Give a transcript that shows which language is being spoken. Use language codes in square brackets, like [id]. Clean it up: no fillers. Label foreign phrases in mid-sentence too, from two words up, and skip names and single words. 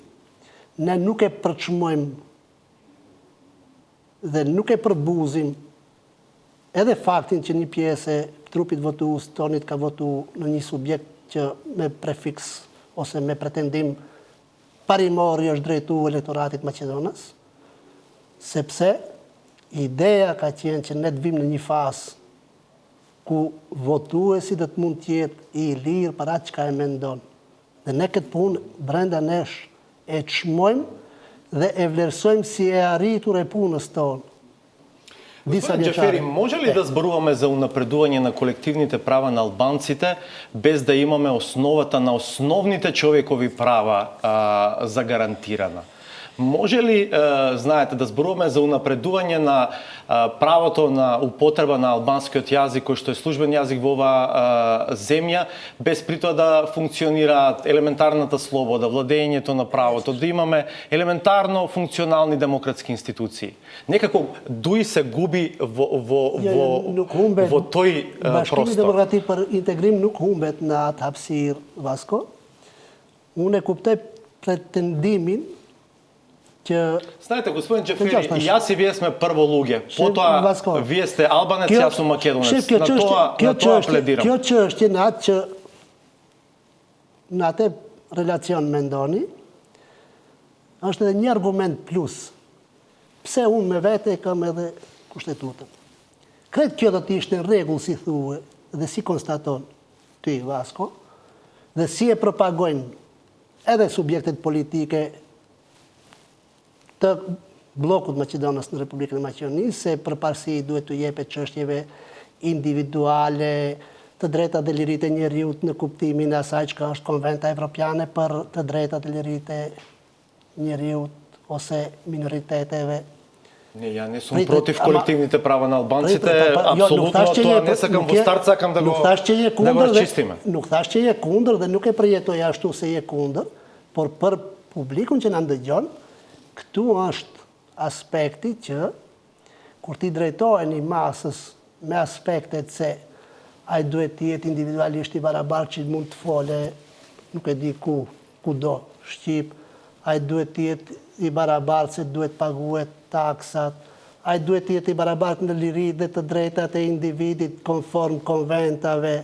[sq] Ne nuk e përçmojmë dhe nuk e përbuzim edhe faktin që një pjesë e trupit votues tonit ka votuar në një subjekt që me prefiks ose me pretendim parimori është drejtuar elektoratit Maqedonës, sepse ideja ka qenë që ne të vim në një fazë ku votuesi do të mund të jetë i lirë për atë çka e mendon. Dhe ne këtë punë brenda nesh e çmojmë dhe e vlerësojmë si e arritur e punës tonë. [mk] Господин Джафери, може ли да зборуваме за унапредување на колективните права на албанците без да имаме основата на основните човекови права загарантирана? Може ли, знаете, да зборуваме за унапредување на правото на употреба на албанскиот јазик, кој што е службен јазик во оваа земја, без при тоа да функционираат елементарната слобода, владењето на правото, да имаме елементарно функционални демократски институции? Некако дуи се губи во тој [sq] Bashkimi [mk] простор. [sq] Demokratik për Integrim nuk humbet në atë hapësirë, Vasko. Unë e kuptoj pretendimin që [mk] Знаете, господин Джафери, и јас и вие сме прво луѓе. Потоа вие сте албанец, јас сум македонец. На тоа пледирам. [sq] Kjo çështje në atë që në atë relacion mendoni, është edhe një argument plus. Pse unë me vete kam edhe kushtetutën. Kretë kjo do të ishte në rregull si thuhe dhe si konstaton ty, Vasko, dhe si e propagojnë edhe subjektet politike të blokut Maqedonës në Republikën e Maqedonisë, se përparësi duhet të jepet çështjeve individuale, të drejtat dhe liritë e njeriut në kuptimin e asaj çka është Konventa Evropiane për të drejtat dhe liritë e njeriut ose minoriteteve. [mk] Не, ја не сум против колективните права на албанците, апсолутно тоа не сакам во старт, сакам да го разчистиме. [sq] Nuk thash që je kundër dhe nuk e përjetoj ashtu se je kundër, por për publikun që na ndëgjon, këtu është aspekti që kur ti drejtoheni masës me aspektet se ai duhet të jetë individualisht i barabartë që mund të fole, nuk e di kudo, Shqip, ai duhet të jetë i barabartë se duhet paguhet taksat, ai duhet të jetë i barabartë në liri dhe të drejtat e individit konform konventave.